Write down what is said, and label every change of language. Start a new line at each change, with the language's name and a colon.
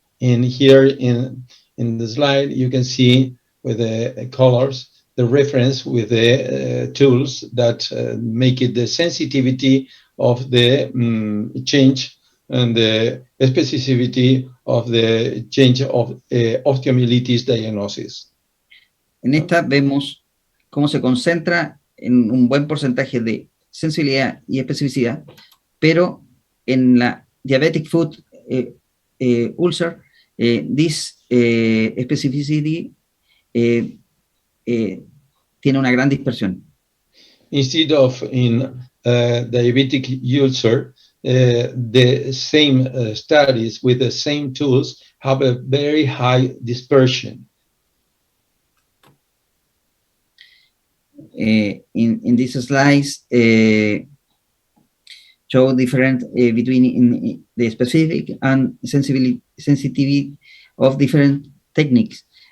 English: And here in the slide, you can see with the colors, the reference with the tools that make it the sensitivity of the change and the specificity of the change of osteomyelitis diagnosis.
Spanish: En esta vemos cómo se concentra en un buen porcentaje de sensibilidad y especificidad, pero en la
English: diabetic foot ulcer, this specificity
Spanish: tiene una gran dispersión.
English: Instead of in diabetic ulcer, the same studies with the same tools have a very high dispersion. In these slides, show different between in the specific and sensitivity of different techniques.